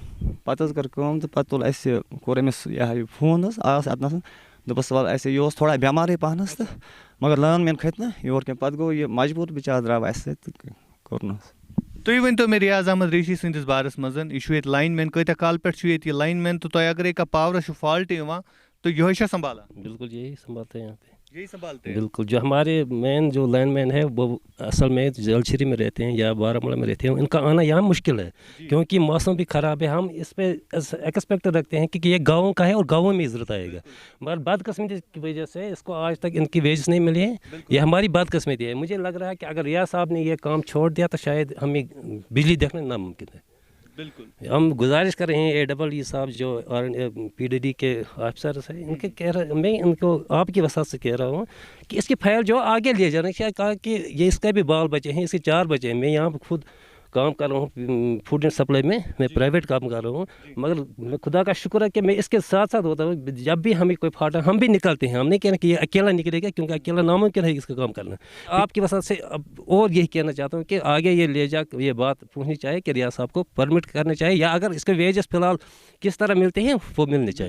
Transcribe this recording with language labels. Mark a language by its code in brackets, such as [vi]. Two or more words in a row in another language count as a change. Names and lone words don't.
[ks] پتہٕ حظ کٔر کٲم تہٕ پتہٕ تُل اَسہِ کوٚر أمِس یہِ ہا یہِ فون حظ آس اَتنَسن دوٚپُس وَلہٕ اَسہِ یہِ اوس تھوڑا بٮ۪مارٕے پہنَس تہٕ مگر لٲن مین کھٔتۍ نہٕ یور کینٛہہ پتہٕ گوٚو یہِ مجبوٗر بِچار درٛاو اَسہِ سۭتۍ تہٕ کوٚر نہٕ حظ. تُہۍ ؤنۍتو مےٚ ریاض احمد ریشی سٕنٛدِس بارس منٛز یہِ چھُ ییٚتہِ لایِن مین کۭتیاہ کالہٕ پٮ۪ٹھ چھُ ییٚتہِ یہِ لایِن مین تہٕ تۄہہِ اگرے کانٛہہ پاورس چھُ فالٹ یِوان تو یہی چھا سنبھالا؟ [ur] بالکل یہی سنبھالتے ہیں یہاں پہ. یہی سنبھالتے ہیں بالکل. جو ہمارے مین جو لائن مین ہے وہ اصل میں جلشری میں رہتے ہیں یا بارہمولہ میں رہتے ہیں. ان کا آنا یہاں مشکل ہے کیونکہ موسم بھی خراب ہے. ہم اس پہ ایکسپیکٹ رکھتے ہیں کہ یہ گاؤں کا ہے اور گاؤں میں عزت آئے گا مگر بدقسمتی کی وجہ سے اس کو آج تک ان کی ویجز نہیں ملی ہے. یہ ہماری بدقسمتی ہے. مجھے لگ رہا ہے کہ اگر ریاض صاحب نے یہ کام چھوڑ دیا تو شاید ہمیں بجلی دیکھنا ناممکن ہے. بالکل. ہم گزارش کر رہے ہیں AEE صاحب جو PDD کے آفیسرس ہیں ان کے کہہ رہا میں ان کو آپ کی وسعت سے کہہ رہا ہوں کہ اس کی فائل جو آگے لے جانا چاہیے. کہا کہ یہ اس کا بھی بال بچے ہیں اس کے 4 بچے ہیں. میں یہاں خود کام کر رہا ہوں فوڈ اینڈ سپلائی میں، میں پرائیویٹ کام کر رہا ہوں، مگر خدا کا شکر ہے کہ میں اس کے ساتھ ساتھ ہوتا ہوں. جب بھی ہمیں کوئی فاٹا ہم بھی نکلتے ہیں، ہم نہیں کہنا کہ یہ اکیلا نکلے گا، کیونکہ اکیلا ناممکن ہے اس کا کام کرنا. آپ کی وجہ سے اب اور یہی کہنا چاہتا ہوں کہ آگے یہ لے جا یہ بات پوچھنی چاہیے کہ ریاض صاحب کو پرمٹ کرنے چاہیے، یا اگر اس کے ویجز فی الحال کس طرح ملتے ہیں وہ ملنے چاہیے.